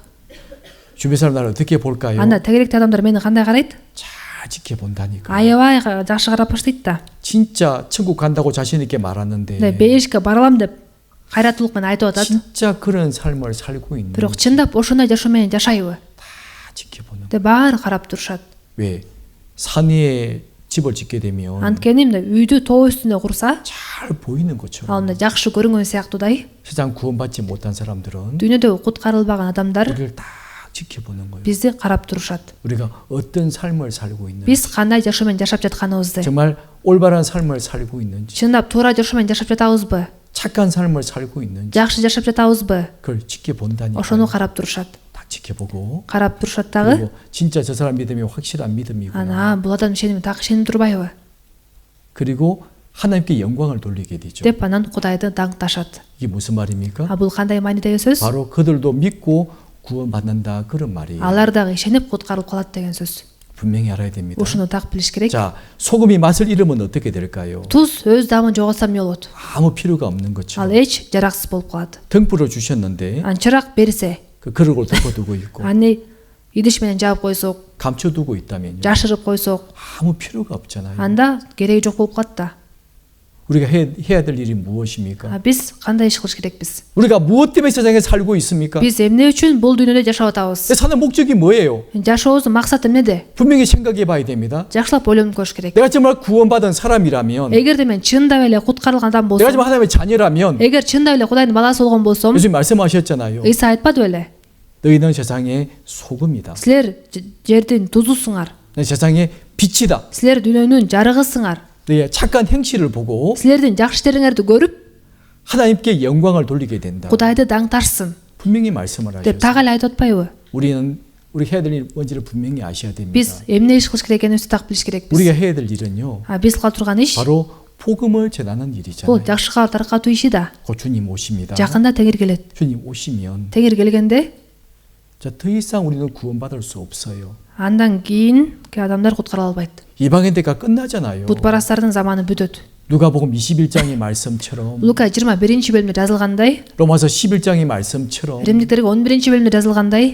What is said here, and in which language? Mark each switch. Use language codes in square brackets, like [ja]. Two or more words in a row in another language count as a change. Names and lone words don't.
[ko] 주변 사람들 어떻게 볼까요? [ky] анда тегеректи адамдар мени кандай карайт? [ko] 잘 지켜본다니까. [ky] аябай жакшы карап баштайт да. [ko] 진짜 천국 간다고 자신 있게 말하는데 [ky] бейишке баралам деп кайраттуулук менен айтып атат. [ko] 진짜 그런 삶을 살고 있는 [ky] бирок чындап ошондой жашоо менен жашайбы [ko] 다 지켜보는 [ky] деп баары карап турушат. [ko] 왜? 산 위에 집을 짓게 되면 [ky] анткени мындай үйдү тоо үстүндө курса, [ko] 잘 보이는 것처럼 [ky] ал мындай жакшы көрүнгөн сыяктуудай, [ko] 세상 구원받지 못한 사람들은 [ky] дүйнөдө куткарылбаган адамдар [ko] 우리를 딱 지켜보는 거예요. [ky] бизди карап турушат. [ko] 우리가 어떤 삶을 살고 있는지 [ky] биз кандай жашоо менен жашап жатканыбызды, [ko] 정말 올바른 삶을 살고 있는지 [ky] чындап туура жашоо менен жашап жатабызбы, [ko] 착한 삶을 살고 있는지 [ky] жакшы жашап жатабызбы, [ko] 그걸 지켜본다니까. [ky] ошону карап турушат. [ko] 딱 지켜보고 [ky] карап турушат дагы. [ko] 그리고 진짜 저 사람 믿음이 확실한 믿음이구나. [ky] анан бул адам ишеними так ишенип турбайбы [ko] 그리고 하나님께 영광을 돌리게 되죠. [ky] деп анан Кудайды даңташат. [ko] 이게 무슨 말입니까? [ky] бул кандай маанидеги сөз? [ko] 바로 그들도 믿고 구원받는다 그런 말이에요. [ky] алар дагы ишенип куткарылып калат деген сөз. [ko] 분명히 알아야 됩니다. [ky] ушуну так билиш керек. [ko] 자, 소금이 맛을 잃으면 어떻게 될까요? [ky] туз өз даамын жоготсо эмне болот? [ko] 아무 필요가 없는 [ky] ал [ko] 것처럼 [ky] эч жараксыз болуп калат. [ko] 등불을 주셨는데 [ky] чырак берсе, [ko] 그 그릇을 덮어두고 있고 [ky] аны идиш менен жаап койсок, [ko] 감춰두고 있다면요. [ky] жашырып койсок, [ko] 아무 필요가 없잖아요. [ky] анда кереги жок болуп калат да. [ko] 우리가 해야 될 일이 무엇입니까? [ky] биз кандай иш кылыш керекпиз? [ko] 우리가 무엇 때문에 세상에 살고 있습니까? [ky] биз эмне үчүн бул дүйнөдө жашап атабыз? [ko] 사는 목적이 뭐예요? [ky] жашообуздун максаты эмнеде? [ko] 분명히 생각해 봐야 됩니다. [ky] жакшылап ойлонуп көрүш керек. [ko] 내가 정말 구원받은 사람이라면 [ky] эгерде мен чындап эле куткарылган адам [ko] 내가 [ky] болсом, [ko] 정말 하나님의 자녀라면 [ky] эгер чындап эле Кудайдын баласы болгон болсом, [ko] 예수님 말씀하셨잖아요. [ky] ыйса айтпадыбы эле? [ko] 너희는 세상의 소금이다. [ky] силер жердин тузусуңар, [ko] 세상의 빛이다. [ky] силер дүйнөнүн жарыгысыңар, [ko] 너희의 착한 행실을 보고 [ky] силердин жакшы иштериңерди көрүп [ko] 하나님께 영광을 돌리게 된다. [ky] Кудайды даңташсын [ko] 분명히 말씀을 [ky] деп [ko] 하셨어요. [ky] так эле айтып атпайбы? [ko] 우리 해야 될 일 뭔지를 분명히 아셔야 됩니다. [ky] биз эмне иш кылыш керек экенибизди так билиш керекпиз. [ko] 우리가 해야 될 일은요. [ky] биз кыла турган иш [ko] 바로 복음을 전하는 [ky] бул [ko] 일이잖아요. [ky] жакшы кабар таркатуу иши да. [ko] 곧 주님 오십니다. [ky] жакында теңир келет. [ko] 주님 오시면 [ky] теңир келгенде [ko] 자, 더 이상 우리는 구원받을 수 없어요. [ky] андан кийин адамдар куткарыла албайт. [ko] 이방인 때가 끝나잖아요. [ky] бутпарастардын заманы бүтөт. [ko] 누가복음 21장의 말씀처럼 [ky] Лука 21 бөлүмдө жазылгандай, [ko] 로마서 11장의 말씀처럼 [ky] Римдиктерге 11 бөлүмдө жазылгандай,